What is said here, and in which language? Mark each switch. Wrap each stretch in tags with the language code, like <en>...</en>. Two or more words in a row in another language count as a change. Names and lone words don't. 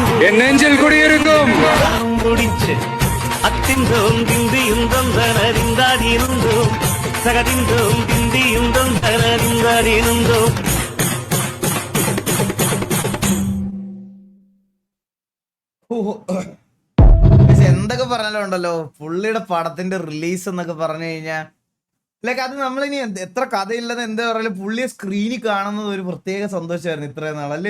<ta>என் நெஞ்சில் குடியிருக்கும் முடிச்சேன், அத்திந்தோம் திந்தியுந்தம் தனறிந்தாதிருந்தோம், சகதிந்தோம் திந்தியுந்தம் தனறிந்தாதிருந்தோம்.</ta> <ml>എന്തൊക്കെ പറഞ്ഞാലും ഉണ്ടല്ലോ പുള്ളിയുടെ പടത്തിന്റെ റിലീസ് എന്നൊക്കെ പറഞ്ഞു കഴിഞ്ഞാൽ ലൈക്ക് അത് നമ്മളിനി എത്ര കഥയില്ലെന്ന് എന്താ പറയാ പുള്ളിയെ സ്ക്രീനിൽ കാണുന്നത് ഒരു പ്രത്യേക സന്തോഷമായിരുന്നു ഇത്രയും നാളല്ലേ.</ml>